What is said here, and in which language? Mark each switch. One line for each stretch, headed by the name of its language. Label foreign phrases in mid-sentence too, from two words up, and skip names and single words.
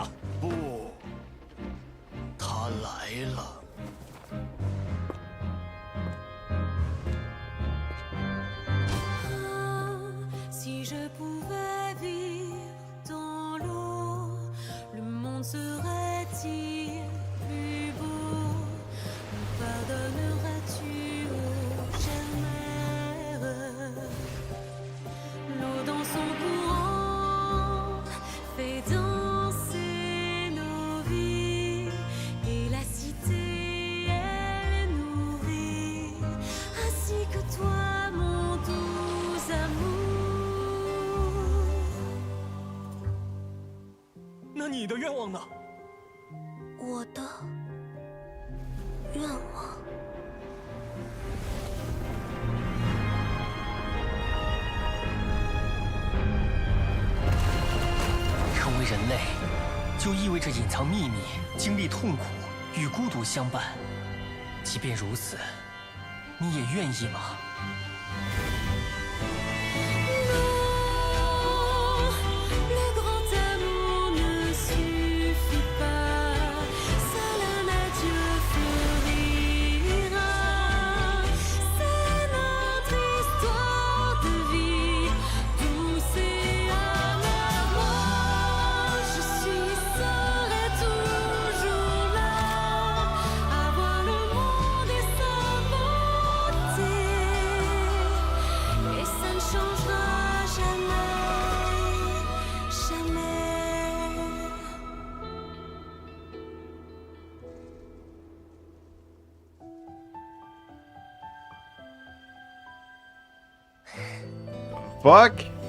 Chinese: 不，他来了。
French: Si je pouvais vivre dans l'eau, le monde serait-il plus beau? Me pardonneras-tu, ô chère mère? L'eau dans son courant fait danser nos vies, et la cité elle est nourrie, ainsi que toi, mon doux amour.
Chinese: 那你的愿望呢？我的愿望。成为人类，就意味着隐藏秘密，经历痛苦，与孤独相伴。即便如此，你也愿意吗？
French: Le grand amour ne suffit pas, seul un adieu fleurira. C'est notre histoire de vie, douce et amère. Moi, je suis, serai toujours là, à voir le monde et sa beauté, et ça ne changera jamais.
English: Fuck?